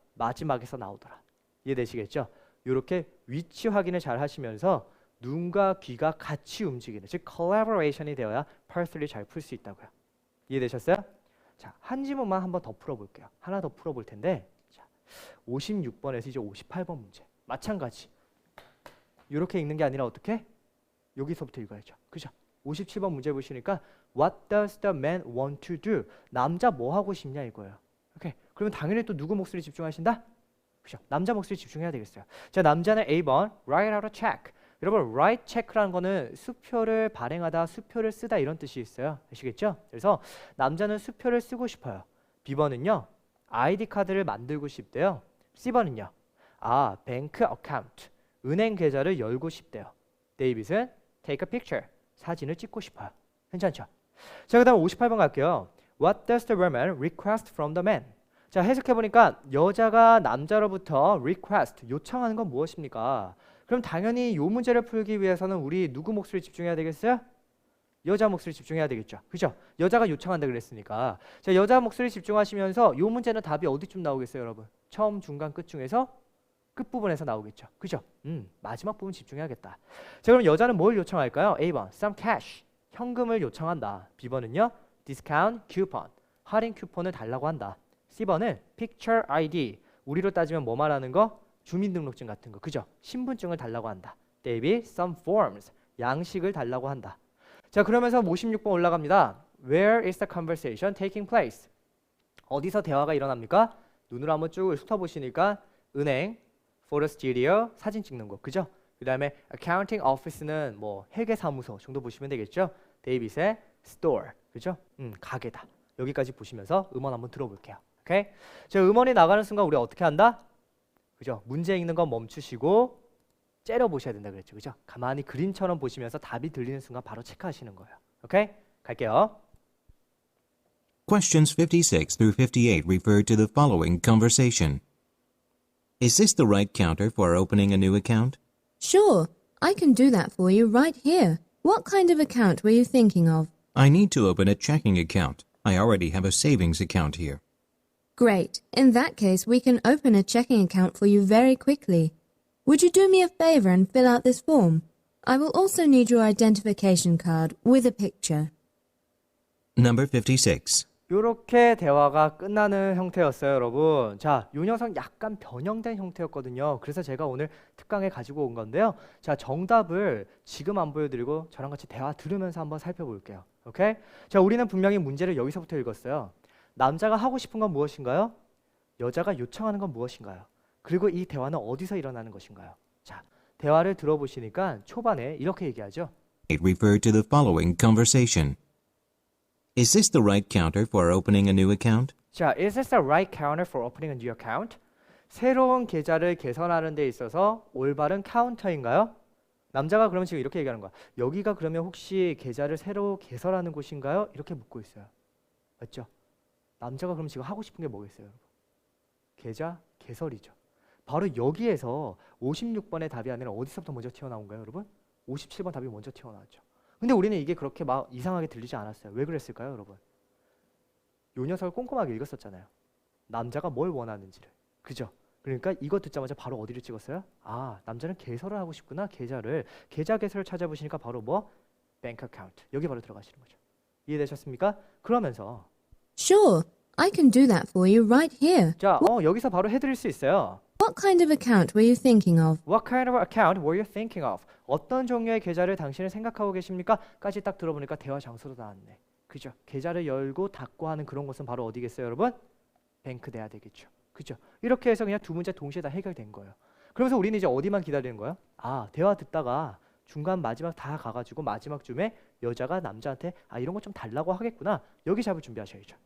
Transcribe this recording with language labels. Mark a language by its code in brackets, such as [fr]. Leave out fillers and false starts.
[ko] 마지막에서 나오더라. 이해되시겠죠? 이렇게 위치 확인을 잘 하시면서 눈과 귀가 같이 움직이는, 즉 collaboration이 되어야 퍼즐을 잘 풀 수 있다고요. 이해되셨어요? 자, 한 지문만 한번 더 풀어볼게요. 하나 더 풀어볼 텐데, 자, 56번에서 이제 58번 문제 마찬가지. 이렇게 읽는 게 아니라 어떻게? 여기서부터 읽어야죠. 그죠? 57번 문제 보시니까 [en] What does the man want to do? [ko] 남자 뭐 하고 싶냐 이거예요. 오케이. 그러면 당연히 또 누구 목소리 집중하신다? 그죠? 남자 목소리 집중해야 되겠어요. 자, 남자는 A번 [en] write out a check. [ko] 여러분 write check라는 거는 수표를 발행하다, 수표를 쓰다 이런 뜻이 있어요. 아시겠죠? 그래서 남자는 수표를 쓰고 싶어요. B번은요. ID 카드를 만들고 싶대요. C번은요. 뱅크 어카운트. 은행 계좌를 열고 싶대요. [en] 데이빗은 take a picture. [ko] 사진을 찍고 싶어요. 괜찮죠? 자, 그다음 58번 갈게요. [en] What does the woman request from the man? [ko] 자, 해석해보니까 여자가 남자로부터 request, 요청하는 건 무엇입니까? 그럼 당연히 이 문제를 풀기 위해서는 우리 누구 몫을 집중해야 되겠어요? 여자 몫을 집중해야 되겠죠. 그죠? 여자가 요청한다 그랬으니까. 자, 여자 몫을 집중하시면서 이 문제는 답이 어디쯤 나오겠어요, 여러분? 처음, 중간, 끝 중에서 끝부분에서 나오겠죠. 그죠? 마지막 부분 집중해야겠다. 자, 그럼 여자는 뭘 요청할까요? A번, [en] some cash. [ko] 현금을 요청한다. B번은요? [en] discount coupon. [ko] 할인 쿠폰을 달라고 한다. [en] C번은 picture ID. [ko] 우리로 따지면 뭐 말하는 거? 주민등록증 같은 거. 그죠? 신분증을 달라고 한다. David, [en] some forms. [ko] 양식을 달라고 한다. 자, 그러면서 56번 올라갑니다. [en] Where is the conversation taking place? [ko] 어디서 대화가 일어납니까? 눈으로 한번 쭉 훑어보시니까 은행, photo studio, 사진 찍는 곳. 그죠? 그 다음에 accounting office는 뭐 회계사무소 정도 보시면 되겠죠? 데이빗의 store. 그죠? 가게다. 여기까지 보시면서 음원 한번 들어볼게요. 오케이? 자, 음원이 나가는 순간 우리 어떻게 한다? 그죠? 문제 읽는 건 멈추시고 째려 보셔야 된다 그랬죠. 그죠? 가만히 그림처럼 보시면서 답이 들리는 순간 바로 체크하시는 거예요. 오케이? 갈게요. [en] Questions 56 through 58 refer to the following conversation. Is this the right counter for opening a new account? Sure, I can do that for you right here. What kind of account were you thinking of? I need to open a checking account. I already have a savings account here. Great. In that case, we can open a checking account for you very quickly. Would you do me a favor and fill out this form? I will also need your identification card with a picture. Number 56. [ko] 이렇게 대화가 끝나는 형태였어요, 여러분. 자, 요 녀석 약간 변형된 형태였거든요. 그래서 제가 오늘 특강에 가지고 온 건데요. 자, 정답을 지금 안 보여드리고 저랑 같이 대화 들으면서 한번 살펴볼게요. 오케이? 자, 우리는 분명히 문제를 여기서부터 읽었어요. 남자가 하고 싶은 건 무엇인가요? 여자가 요청하는 건 무엇인가요? 그리고 이 대화는 어디서 일어나는 것인가요? 자, 대화를 들어보시니까 초반에 이렇게 얘기하죠. [en] Refer to the following conversation. Is this the right counter for opening a new account? 자, is this the right counter for opening a new account? [ko] 새로운 계좌를 개설하는 데 있어서 올바른 카운터인가요? 남자가 그러면 지금 이렇게 얘기하는 거야. 여기가 그러면 혹시 계좌를 새로 개설하는 곳인가요? 이렇게 묻고 있어요. 맞죠? 남자가 그럼 지금 하고 싶은 게 뭐겠어요, 여러분? 계좌 개설이죠. 바로 여기에서 56번의 답이 아니라 어디서부터 먼저 튀어나온가요, 여러분? 57번 답이 먼저 튀어나왔죠. 근데 우리는 이게 그렇게 막 이상하게 들리지 않았어요. 왜 그랬을까요, 여러분? 요 녀석을 꼼꼼하게 읽었었잖아요. 남자가 뭘 원하는지를. 그죠? 그러니까 이거 듣자마자 바로 어디를 찍었어요? 아, 남자는 개설을 하고 싶구나. 계좌를. 계좌 개설을 찾아보시니까 바로 뭐? 뱅크 어카운트. 여기 바로 들어가시는 거죠. 이해되셨습니까? 그러면서 [en] Sure, I can do that for you right here. [ko] 자, 여기서 바로 해드릴 수 있어요. [en] What kind of account were you thinking of? What kind of account were you thinking of? [ko] 어떤 종류의 계좌를 당신은 생각하고 계십니까? 까지 딱 들어보니까 대화 장소로 나왔네. 그죠? 계좌를 열고 닫고 하는 그런 곳은 바로 어디겠어요, 여러분? 뱅크 돼야 되겠죠. 그죠? 이렇게 해서 그냥 두 문제 동시에 다 해결된 거예요. 그러면서 우리는 이제 어디만 기다리는 거예요? 아, 대화 듣다가 중간 마지막 다 가가지고 마지막쯤에 여자가 남자한테 아, 이런 거 좀 달라고 하겠구나. 여기 잡을 준비하셔야죠.